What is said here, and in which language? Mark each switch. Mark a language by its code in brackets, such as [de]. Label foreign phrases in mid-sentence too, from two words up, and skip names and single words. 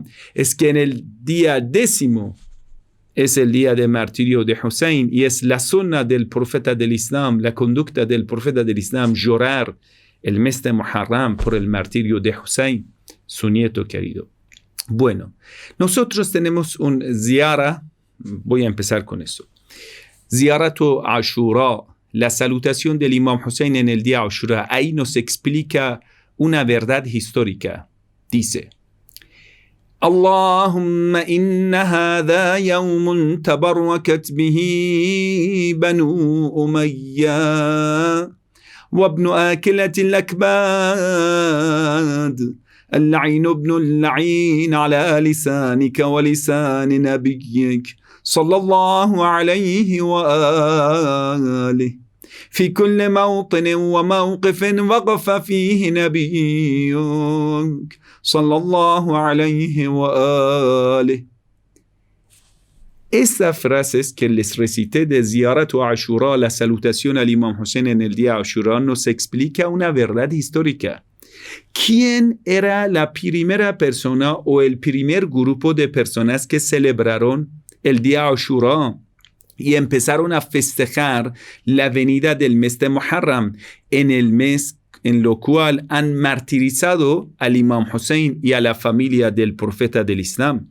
[es] Es que en el día 10 es el día de martirio de Hussein y es la sunna del profeta del Islam, la conducta del profeta del Islam, llorar el mes de Muharram por el martirio de Hussein, su nieto querido. Bueno, nosotros tenemos un ziyara, voy a empezar con eso. Ziyaratu Ashura, la salutación del Imam Hussein en el día Ashura. Ahí nos explica una verdad histórica. Dice: [ar] اللهم إن هذا يوم تبركت به بنو أمية وابن آكلة الأكباد اللعين ابن اللعين على لسانك ولسان نبيك صلى الله عليه وآله في كل موطن وموقف وقف فيه نبيك صلى الله عليه وآله. [es] Estas frases que les recité de Ziyarat wa Ashura, la salutación al Imam Hussein en el día Ashura, nos explica una verdad histórica. ¿Quién era la primera persona o el primer grupo de personas que celebraron el día Ashura y empezaron a festejar la venida del mes de Muharram, en el mes en lo cual han martirizado al Imam Hussein y a la familia del profeta del Islam?